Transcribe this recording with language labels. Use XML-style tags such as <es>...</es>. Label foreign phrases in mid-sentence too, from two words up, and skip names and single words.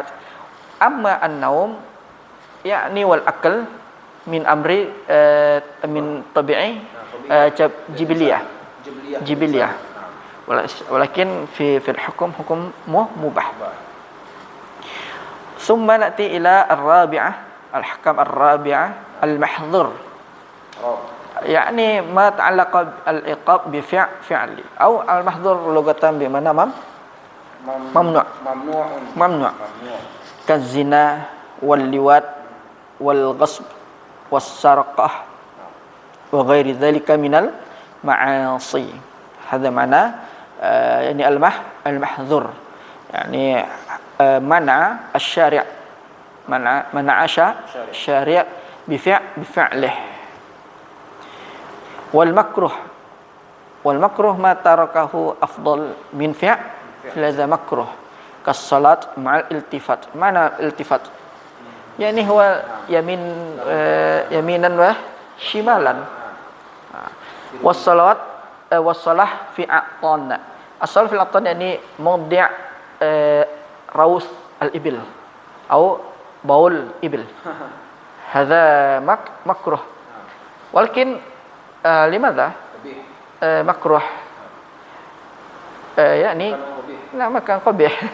<ar>أما النوم يعني والأكل من أمر من طبيعي جبلية ولكن في حكم مباح. ثم نأتي إلى الرابعة الأحكام الرابعة المحظور يعني ما تعلق العقاب بفعل atau المحظور لغة بمعنى ممنوع كالزنا واللواط والغصب والسرقة وغير ذلك من المعاصي. هذا معنى يعني المحظور يعني منع الشارع منع الشارع بفعله. والمكروه ما تركه أفضل من فعل المكروه كالصلاة مع الالتفات معنى الالتفات? يعني هو يمينا وشمالا. والصلاة والصلاة في أعطان. الصلاة في أعطان يعني موضع روث الإبل atau بول الإبل. هذا مكروه. ولكن لماذا مكروه? يعني لا مكان قبيح.</ar>